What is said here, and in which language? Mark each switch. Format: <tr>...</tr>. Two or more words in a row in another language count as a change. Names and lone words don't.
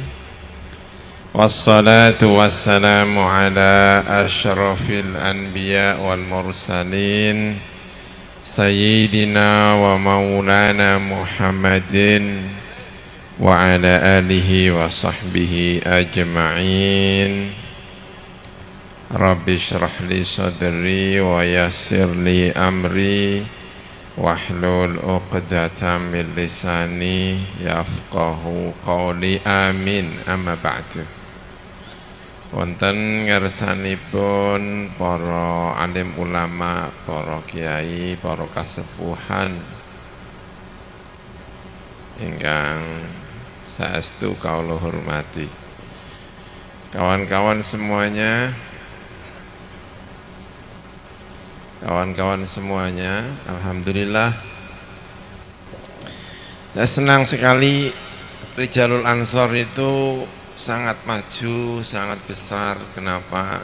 <ar>والصلاة والسلام على أشرف الأنبياء والمرسلين سيدنا ومولانا محمد وعلى آله وصحبه أجمعين. رب اشرح لي صدري ويسر لي أمري واحلل عقدة من لساني يفقهوا قولي، آمين. أما بعد.</ar> <jv>Wonten ngersanipun para alim ulama, para kiai, para kasepuhan ingkang saestu kawula hormati,</jv> <id>kawan-kawan semuanya, alhamdulillah saya senang sekali Rijalul Ansor itu sangat maju, sangat besar. Kenapa?</id>